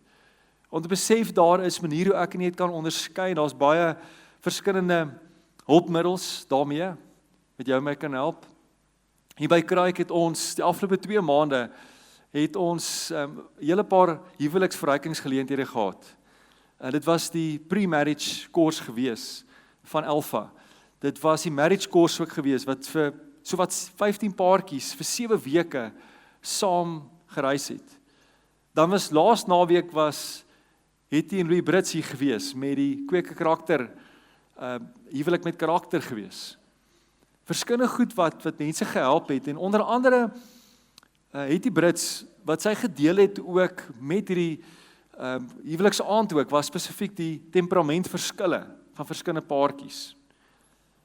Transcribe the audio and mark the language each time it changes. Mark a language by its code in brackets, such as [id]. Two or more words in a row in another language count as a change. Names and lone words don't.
[af] Om te besef daar is maniere hoe ek en jy dit kan onderskei, daar's baie verskillende hulpmiddels daarmee, wat jou my kan help. Hier by Kraik het ons, die afgelope 2 maande, het ons hele paar huweliksverrykingsgeleenthede gehad. Dit was die [en] pre-marriage course [af] gewees van Alpha. Dit was die [en] marriage course [af] ook gewees, wat vir sowat 15 paartjies vir 7 weke saam gereis het. Dan was laas naweek was Hetty en Louis Brits hier gewees, met die kweke karakter, huwelik met karakter gewees. Verskillende goed wat mense gehelp het, en onder andere Hetty Brits, wat sy gedeel het ook met hierdie huwelikse aand ook, was spesifiek die temperamentverskille van verskillende paartjies.